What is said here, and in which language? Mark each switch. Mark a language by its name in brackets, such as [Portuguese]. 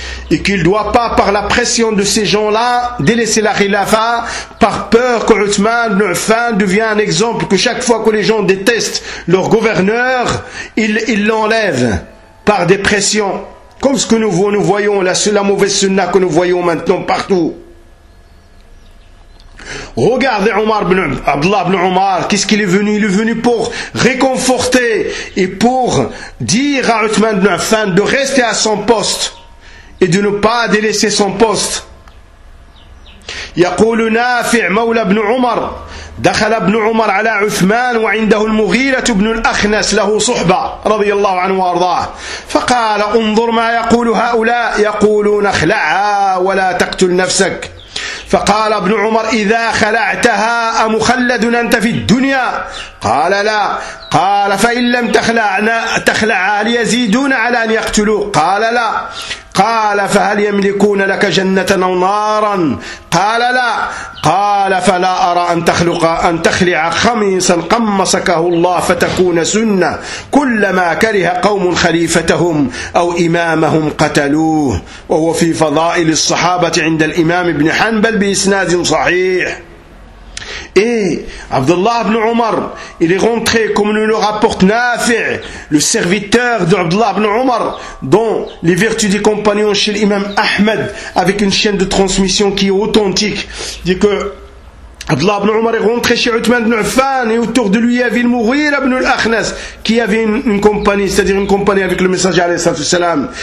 [French] et qu'il ne doit pas, par la pression de ces gens-là, délaisser la khilafa par peur que Uthman ibn Affan devienne un exemple, que chaque fois que les gens détestent leur gouverneur, ils l'enlèvent par des pressions, comme ce que nous voyons, la mauvaise sunna que nous voyons maintenant partout. Regardez Omar ibn Abdullah ibn Omar, qu'est-ce qu'il est venu? Il est venu pour réconforter et pour dire à Uthman ibn Affan de rester à son poste et de ne pas délaisser son poste. [Arabic] يقول نافع مولى ابن عمر دخل ابن عمر على عثمان وعنده المغيرة ابن الأخنس له صحبة رضي الله عنه وارضاه فقال انظر ما يقول هؤلاء يقولون اخلعها ولا تقتل نفسك. ف فقال ابن عمر: إذا خلعتها أمخلد أنت في الدنيا؟ قال: لا. قال: فإن لم تخلعا ليزيدون على أن يقتلوك؟ قال: لا. قال: فهل يملكون لك جنة أو نارا؟ قال: لا. قال: فلا أرى أن تخلع خميصا قمصكه الله فتكون سنة، كلما كره قوم خليفتهم أو إمامهم قتلوه. وهو في فضائل الصحابة عند الإمام ابن حنبل بإسناد صحيح. [French] Et Abdullah ibn Omar, il est rentré, comme nous le rapporte Nafi', le serviteur de Abdullah ibn Omar, dont les vertus des compagnons chez l'imam Ahmed, avec une chaîne de transmission qui est authentique, dit que Abdullah ibn Omar est rentré chez Uthman ibn Affan, et autour de lui il y avait le Mughira ibn al-Akhnas, qui avait une compagnie, c'est-à-dire une compagnie avec le messager alayhi salatu salam.